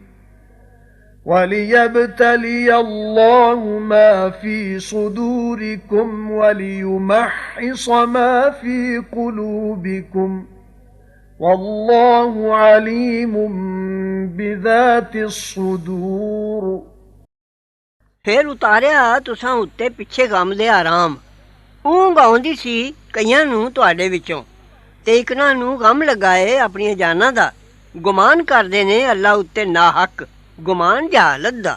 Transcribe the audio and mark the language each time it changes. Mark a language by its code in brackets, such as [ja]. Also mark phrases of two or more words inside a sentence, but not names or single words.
[ar] وليبتلي الله ما في صدوركم وليمحص ما في قلوبكم والله عليم بذات الصدور। [pa] ਫਿਰ ਉਤਾਰਿਆ ਤੁਸਾਂ ਉੱਤੇ ਪਿੱਛੇ ਗ਼ਮ ਦੇ ਆਰਾਮ। ਊਂਘ ਆਉਂਦੀ ਸੀ ਕਈਆਂ ਨੂੰ ਤੁਹਾਡੇ ਵਿਚੋਂ ਤੇ ਇਕਨਾ ਨੂੰ ਗ਼ਮ ਲਗਾਏ ਅਪਣੀਆਂ ਜਾਨਾਂ ਦਾ। ਗੁਮਾਨ ਕਰਦੇ ਨੇ ਅੱਲਾਹ ਉੱਤੇ ਨਾਹੱਕ ਗੁਮਾਨ ਜਹਾਲਤ ਦਾ।